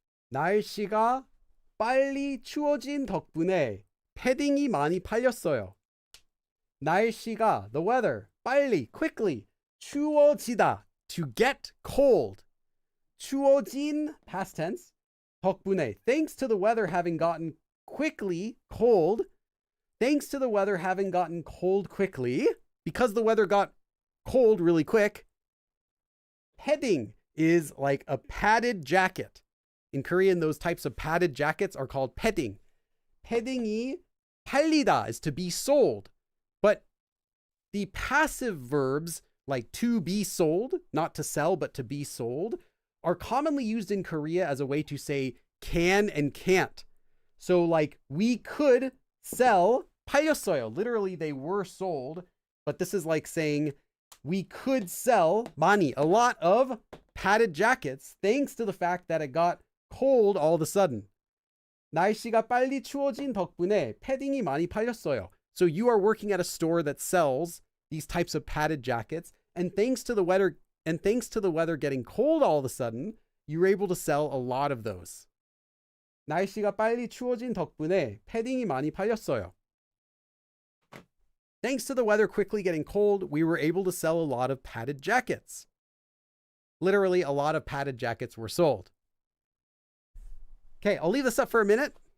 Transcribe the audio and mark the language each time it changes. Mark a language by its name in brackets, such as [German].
[Korean] 날씨가 빨리 추워진 덕분에 패딩이 많이 팔렸어요. [English] 날씨가, the weather, 빨리, quickly, 추워지다, to get cold. 추워진, past tense, 덕분에, thanks to the weather having gotten quickly cold, thanks to the weather having gotten cold quickly, because the weather got cold really quick, 패딩 is like a padded jacket. In Korean, those types of padded jackets are called 패딩. [Korean] 패딩이 팔리다 [English] is to be sold. But the passive verbs, like to be sold, not to sell, but to be sold, are commonly used in Korea as a way to say can and can't. So like we could sell 팔렸어요. Literally, they were sold. But this is like saying we could sell 많이, a lot of padded jackets, thanks to the fact that it got cold all of a sudden. [Korean] 날씨가 빨리 추워진 덕분에 패딩이 많이 팔렸어요. [English] So you are working at a store that sells these types of padded jackets, and thanks to the weather getting cold all of a sudden, you were able to sell a lot of those. [Korean] 날씨가 빨리 추워진 덕분에 패딩이 많이 팔렸어요. [English] Thanks to the weather quickly getting cold, we were able to sell a lot of padded jackets. Literally, a lot of padded jackets were sold. Okay, I'll leave this up for a minute.